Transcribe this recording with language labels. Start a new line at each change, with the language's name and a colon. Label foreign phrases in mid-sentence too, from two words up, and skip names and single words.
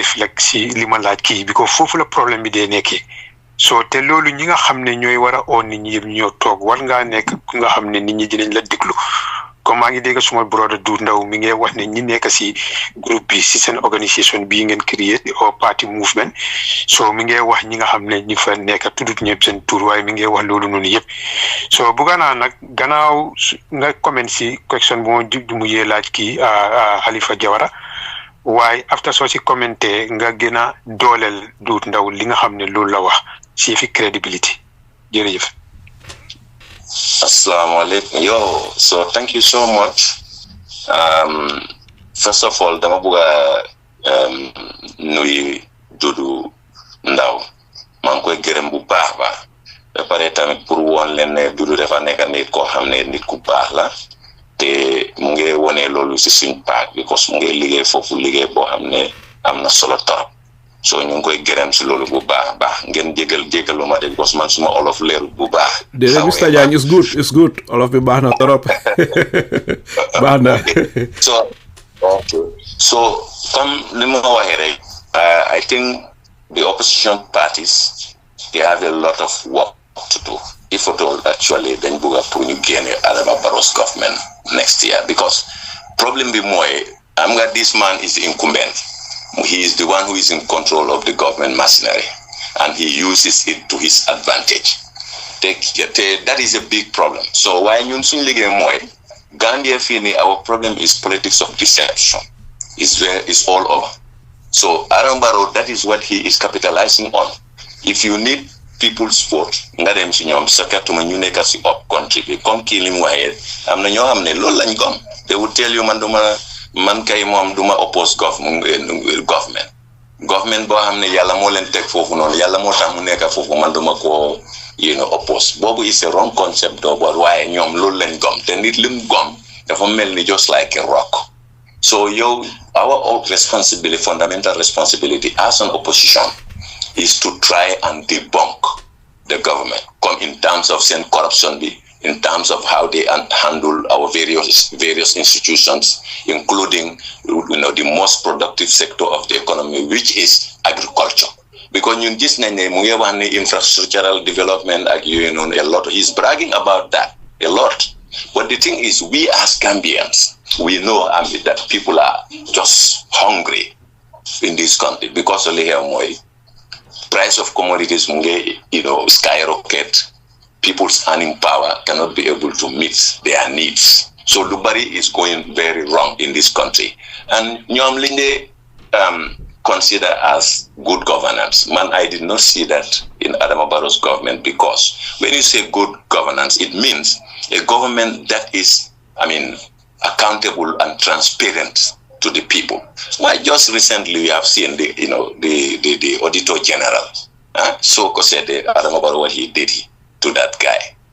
Wolof: reflect si li ma laaj kii bi ko foofu la problème bi dee nekkee so te loolu ñi nga xam ne ñooy war a oo nit ñi yëpp ñoo toog war ngaa nekk ku nga xam ne nit ñi dinañ la déglu comme maa ngi dégg suma broda Duut Ndaw mi ngi wax ne ñi nekk si groupe bi si seen organisation bii ngeen créé au party movement so mi ngi wax ñi nga xam ne ñi fa nekk tuddut ñëpp seen tur waaye mi ngi wax loolu noonu yëpp so bugga naa nag gannaaw nga comment si question bu mu yee laaj kii Halifa Jawara waaye after soo si commenté nga gën a dooleel Duut Ndaw li nga xam ne loolu la wax si fi crédibility jërëjëf.
Arabic: Assalamu alaikum.
English: Yo, so thank you so much. First of all,
Wolof: dama buga nuyu Dudu Ndaw. Man koy gërëm bu baax ba. Ba pare tamit pour woon leen ne Dudu dafa nekk nit koo xam ne nit ku baax la. Te mu ngi wone loolu si suñ PAC because mu ngi liggéey foofu liggéey boo xam ne am na solo torop. So ñu ngi koy gërëm si loolu bu baax ngeen jégalu ma de because man suma olof leerul bu baax. déedéet Mr Jagne
English: it's good
Wolof: olof bi baax na trop baax na.
English: so
Wolof: comme ni ma waxee rek
English: I think the opposition parties they have a lot of work to do if at all actually
Wolof: dañ bëgg pour ñu génne
English: Adama Barrow's government next year because problem
Wolof: bi mooy am nga
English: this man is incumbent. He is the one who is in control of the government machinery and he uses it to his advantage. That is a big problem. So why
Wolof: ñun suñ liggéey mooy
English: Gambia
Wolof: fii nii
English: our problem is politics of deception. It's all over. So Adama Barrow, that is what he is capitalizing on. If you need people's vote
Wolof: nga dem si ñoom sakatuma ñu nekk si
English: up country
Wolof: bi comme kii li mu waxee am na ñoo xam ne loolu lañ gom
English: they will tell you
Wolof: man kay moom duma oppose government boo xam ne yàlla moo leen teg foofu noonu yàlla moo tax mu nekk foofu man duma ko oppose boobu
English: is a wrong concept
Wolof: doo boot waaye ñoom loolu lañ gom te nit lim gom dafa mel ni
English: just like a rock so yow our responsibility fundamental responsibility as an opposition is to try and debunk the government come in terms of seen corruption bi in terms of how they handle our various institutions, including the most productive sector of the economy, which is agriculture.
Wolof: Because ñun gis nañ ne mu ngi wax ne
English: infrastructural development
Wolof: ak
English: a lot. He's bragging about that a lot. But the thing is, we as Gambians, we know that people are just hungry in this country because of the price of commodities skyrocket. People's earning power cannot be able to meet their needs. So Lubari is going very wrong in this country. And
Wolof: ñoom liñ de
English: consider as good governance. Man, I did not see that in Adama Barrow's government, because when you say good governance, it means a government that is, accountable and transparent to the people. Why just recently we have seen the Auditor General, so said Adama Barrow what he did to that guy.